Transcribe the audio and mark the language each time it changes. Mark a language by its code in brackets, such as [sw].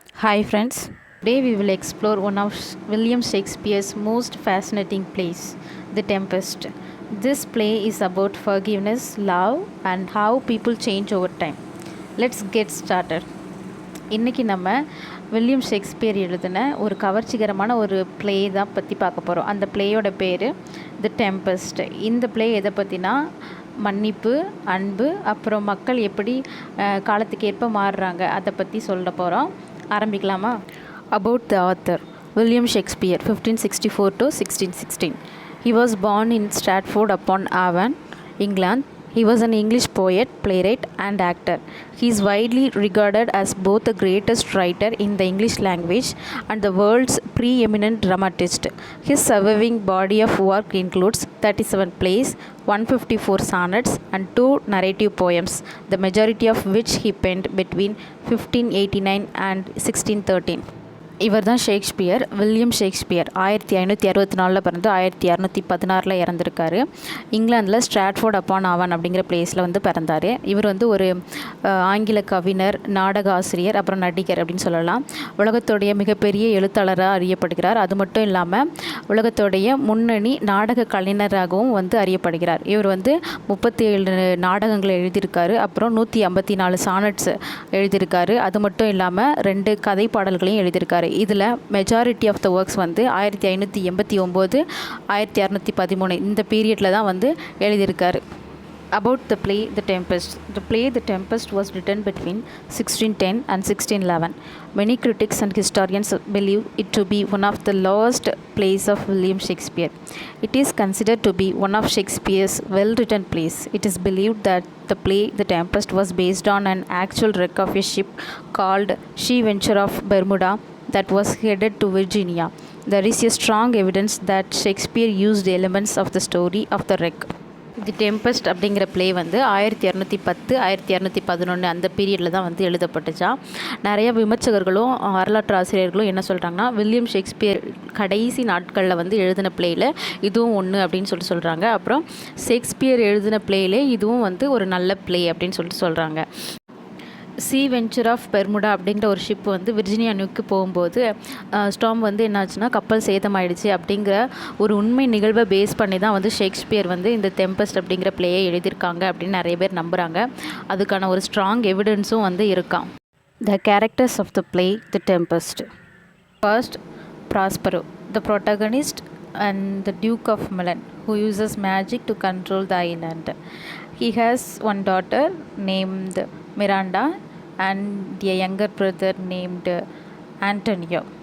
[en] Hi friends, today we will explore one of William Shakespeare's most fascinating plays, The Tempest. This play is about forgiveness, love and how people change over time. Let's get started. [ta] இன்றைக்கி நம்ம William Shakespeare எழுதின ஒரு கவர்ச்சிகரமான ஒரு play தான் பற்றி பார்க்க போகிறோம். அந்த ப்ளேயோட பேர் தி டெம்பஸ்ட். இந்த ப்ளே எதை பற்றினா மன்னிப்பு, அன்பு, அப்புறம் மக்கள் எப்படி காலத்துக்கு ஏற்ப மாறுறாங்க அதை பற்றி சொல்ல போகிறோம். ஆரம்பிக்கலாமா? [en] About the author, William Shakespeare, 1564 to 1616. He was born in Stratford upon Avon, England. He was an English poet, playwright and actor. He is widely regarded as both the greatest writer in the English language and the world's preeminent dramatist. His surviving body of work includes 37 plays, 154 sonnets and 2 narrative poems, the majority of which he penned between 1589 and 1613. [ta] இவர் தான் Shakespeare. William Shakespeare 1564 பிறந்து 1616 இறந்துருக்காரு. இங்கிலாந்தில் Stratford upon ஆவன் அப்படிங்கிற பிளேஸில் பிறந்தார். இவர் ஒரு ஆங்கில கவிஞர், நாடக ஆசிரியர், அப்புறம் நடிகர் அப்படின்னு சொல்லலாம். உலகத்துடைய மிகப்பெரிய எழுத்தாளராக அறியப்படுகிறார். அது மட்டும் இல்லாமல் உலகத்துடைய முன்னணி நாடக கலைஞராகவும் அறியப்படுகிறார். இவர் 37 நாடகங்களை எழுதியிருக்காரு. அப்புறம் 154 சானட்ஸ் எழுதியிருக்காரு. அது மட்டும் இல்லாமல் 2 கதை பாடல்களையும் எழுதியிருக்காரு. இதில் [en] majority of the works [ta] 1589 1613 இந்த பீரியடில் தான் எழுதியிருக்காரு. [en] About the play The Tempest. The play The Tempest was written between 1610 and 1611. Many critics and historians believe it to be one of the lowest plays of William Shakespeare. It is considered to be one of Shakespeare's well-written plays. It is believed that the play The Tempest was based on an actual wreck of a ship called Venture of Bermuda that was headed to Virginia. There is a strong evidence that Shakespeare used elements of the story of the wreck. [ta] The tempest அப்படிங்கிற play 1210 1211 அந்த பீரியடில் தான் எழுதப்பட்டுச்சா. நிறைய விமர்சகர்களும் வரலாற்று ஆசிரியர்களும் என்ன சொல்கிறாங்கன்னா, William Shakespeare கடைசி நாட்களில் எழுதின ப்ளேயில் இதுவும் ஒன்று அப்படின்னு சொல்கிறாங்க. அப்புறம் ஷேக்ஸ்பியர் எழுதின ப்ளேயிலே இதுவும் ஒரு நல்ல ப்ளே அப்படின்னு சொல்கிறாங்க. வெஞ்சர் ஆஃப் பெர்முடா அப்படிங்கிற ஒரு ஷிப் விர்ஜினியா நியூக்கு போகும்போது ஸ்டாம் என்னாச்சுன்னா கப்பல் சேதமாயிடுச்சு அப்படிங்கிற ஒரு உண்மை நிகழ்வை பேஸ் பண்ணி தான் ஷேக்ஸ்பியர் இந்த டெம்பஸ்ட் அப்படிங்கிற பிளேயை எழுதியிருக்காங்க அப்படின்னு நிறைய பேர் நம்புகிறாங்க. அதுக்கான ஒரு ஸ்ட்ராங் எவிடன்ஸும் இருக்கான். [en] The characters of the play The Tempest. First, Prospero, the protagonist and the Duke of Milan, who uses magic to control the island. He has one daughter named Miranda and a younger brother named Antonio.